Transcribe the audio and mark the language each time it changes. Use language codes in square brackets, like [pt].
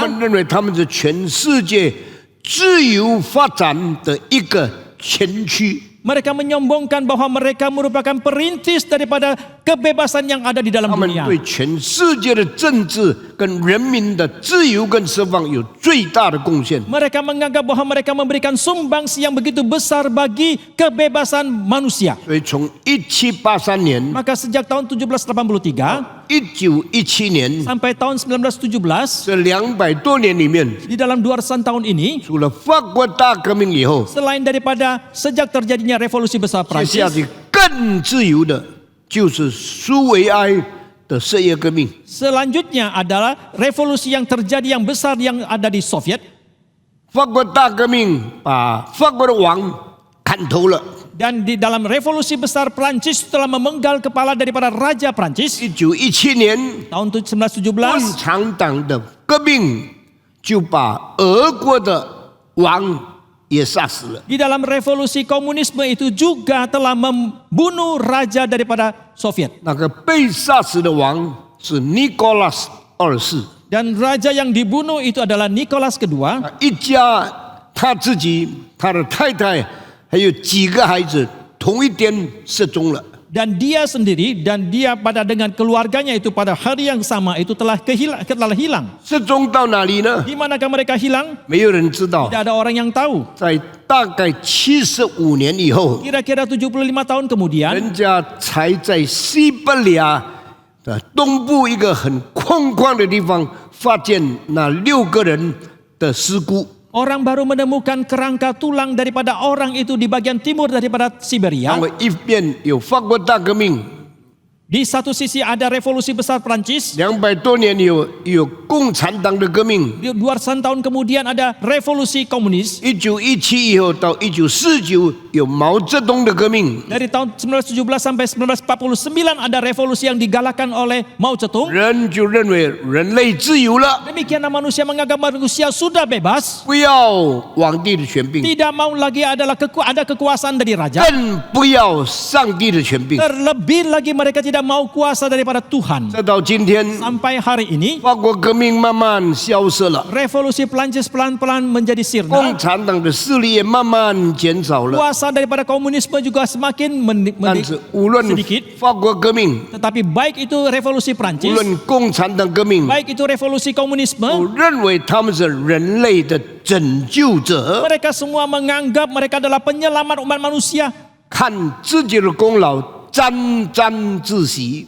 [zh] 们认为他们是全世界自由发展的一个前驱。 [id] Mereka menyombongkan bahwa mereka merupakan perintis daripada kebebasan yang ada di dalam [zh] 他们 [id] dunia. [zh] 对全世界的政治跟人民的自由跟释放有最大的贡献。 [id] Mereka menganggap bahwa mereka memberikan sumbangsi yang begitu besar bagi kebebasan manusia. [zh] 所以从1783年、 [id] Maka sejak tahun 1783 [zh] 1917年 [id] sampai tahun 1917, [zh] 这200多年里面， [id] di dalam 200-an tahun ini, [zh] 除了法国大革命以后， [id] selain daripada sejak terjadinya revolusi besar [zh] 接下 [id] Prancis, [zh] 去更自由的就是苏维埃的色业革命。 [id] selanjutnya adalah revolusi yang terjadi yang besar yang ada di Soviet. [zh] 法国大革命把法国的王砍头了。 [id] Dan di dalam revolusi besar Prancis telah memenggal kepala daripada Raja Prancis. [zh] 1917年， [id] Tahun [zh] 共 [id] 1917, [zh] 产党的革命就把俄国的王也杀死了。 [id] di dalam revolusi komunisme itu juga telah membunuh raja daripada Soviet. [zh] 那个被杀死的王是尼古拉斯2世， [id] Dan raja yang dibunuh itu adalah Nicholas II. [zh] 一家他自己、他的太太还有几个孩子，同一天失踪了。 [id] Dan dia sendiri dan dia pada dengan keluarganya itu pada hari yang sama itu telah hilang. [zh] 失踪到哪里呢？ [id] Di manakah mereka hilang? [zh] 没有人知道。 [id] Tidak ada orang yang tahu. [zh] 在大概75年以后， [id] Kira-kira 75 tahun kemudian, [zh] 人家才在西伯利亚的东部一个很空旷的地方发现那6个人的尸骨。 [id] orang baru menemukan kerangka tulang daripada orang itu di bagian timur daripada Siberia. [zh] 然后一边有法国大革命， [id] Di satu sisi ada revolusi besar Prancis. [zh] 200多年有共产党的革命。 [id] Di 200 tahun kemudian ada revolusi komunis. [zh] 1917以后到1949有毛泽东的革命， [id] Dari tahun 1917 sampai 1949 ada revolusi yang digalakkan oleh Mao Zedong. [zh] 人就认为人类自由了， [id] Demikianlah manusia menganggap manusia sudah bebas. [zh] 不要皇帝的权柄， [id] Tidak mau lagi adalah ada kekuasaan dari raja. [zh] 更不要上帝的权柄。 [id] Terlebih lagi mereka tidak mau kuasa daripada Tuhan. [zh] 再到今天， [id] Sampai hari ini [zh] 法国革命慢慢消失了， [id] revolusi Prancis pelan-pelan menjadi [zh] 共 [id] sirna. [zh] 产党的势力也慢慢减少了。 [id] Kuasa daripada komunisme juga semakin [zh] 但是无论 [id] sedikit. [zh] 法国革命， [id] Tetapi baik itu revolusi Prancis, [zh] 论共产党革命， [id] baik itu revolusi [zh] 都 [id] komunisme, [zh] 认为他们是人类的拯救者， [id] mereka semua menganggap mereka adalah penyelamat umat manusia. [zh] 看自己的功劳沾沾自喜。